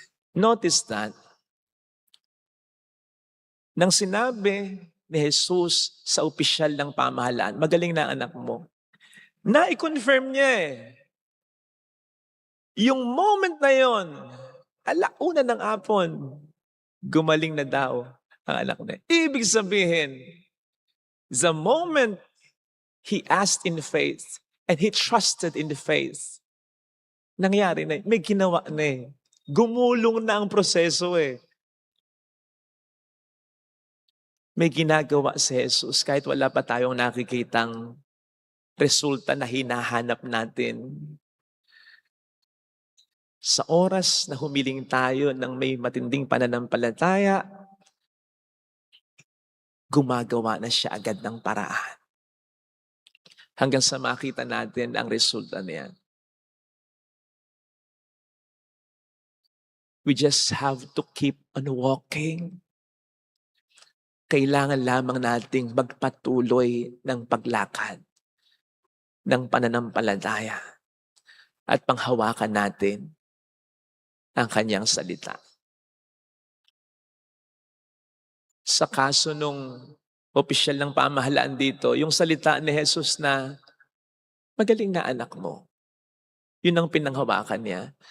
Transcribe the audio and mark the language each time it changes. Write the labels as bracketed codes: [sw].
[tl] Notice that, nang sinabi ni Jesus sa opisyal ng pamahalaan, magaling na anak mo, na-confirm niya eh. Yung moment na yon, alauna ng hapon, gumaling na daw ang anak niya. Ibig sabihin, [en] the moment he asked in faith and he trusted in the faith, [tl] nangyari na, may ginawa na eh. Gumulong na ang proseso eh. May ginagawa si Jesus kahit wala pa tayong nakikitang resulta na hinahanap natin. Sa oras na humiling tayo ng may matinding pananampalataya, gumagawa na siya agad ng paraan. Hanggang sa makita natin ang resulta niya. [en] We just have to keep on walking. [tl] Kailangan lamang nating magpatuloy ng paglakad ng pananampalataya at panghawakan natin ang kanyang salita. Sa kaso nung opisyal ng pamahalaan dito, yung salita ni Jesus na magaling na anak mo, yun ang pinanghawakan niya.